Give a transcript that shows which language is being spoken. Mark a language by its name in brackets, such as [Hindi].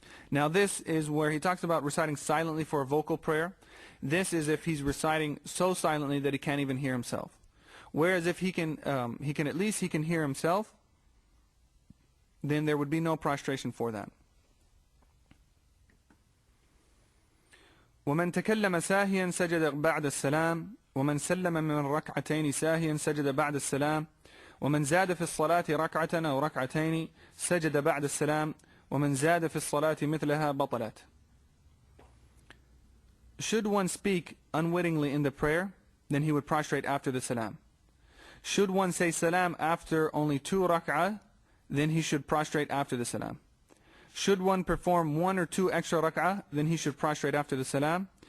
[English] Now this is where he talks about reciting silently for a vocal prayer. This is if he's reciting so silently that he can't even hear himself. Whereas if he can hear himself, then there would be no prostration for that. [Arabic] ومن تكلم ساهيا سجد بعد السلام ومن سلم من ركعتين ساهيا سجد بعد السلام ومن زاد في الصلاة ركعة أو ركعتين سجد بعد السلام ومن زاد في الصلاة مثلها بطلت. [English] Should one speak unwittingly in the prayer, then he would prostrate after the salam. Should one say salam after only 2 rak'ah, then he should prostrate after the salam. Should one perform 1 or 2 extra rak'ah, then he should prostrate after the salam.